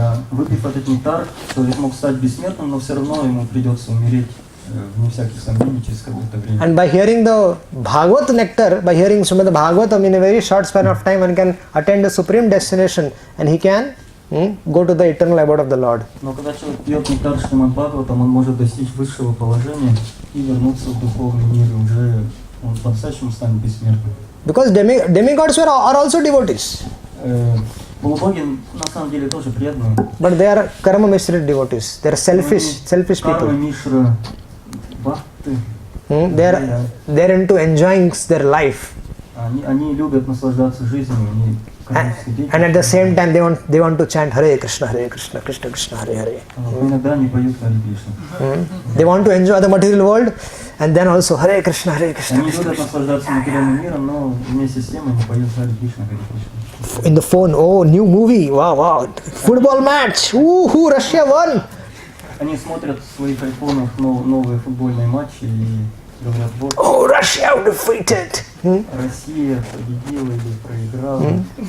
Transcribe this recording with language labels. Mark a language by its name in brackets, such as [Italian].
[Russian] Выпив этот нектар, человек мог стать бессмертным, но все равно ему придется умереть, вне всяких сомнений, через какое-то время. [English] And by hearing the Bhagavat nectar, by hearing Srimad Bhagavatam, in a very short span of time, one can attain the supreme destination, and he can go to the eternal abode of the Lord. [Russian] Но когда человек пьет нектар Шримад Бхагаватам, он может достичь высшего положения и вернуться в духовный мир, и уже он по-настоящему станет бессмертным. [English] Because demigods are also devotees. [Russian] Полубоги на самом деле тоже преданные. [English] But they are karma mishra devotees. They are selfish [Russian] Карма мишра бхакты. [English] They are into enjoying their life. [Russian] Они любят наслаждаться жизнью, они [English] And at the same time, they want to chant Hare Krishna, Krishna Krishna, Hare Hare. [Russian] Иногда они поют Харе Кришна. [English] They want to enjoy the material world, and then also Hare Krishna, Krishna [Russian] Они [English] Krishna. [Russian] любят наслаждаться материальным миром, но вместе с тем они поют Харе Кришна, Харе Кришна. [English] In the phone, oh, new movie, wow, football match, who Russia won. [Russian] Они смотрят в своих айфонах новые футбольные матчи и говорят, вот, [English] Oh, Russia defeated. [Russian] Россия победила или проиграла.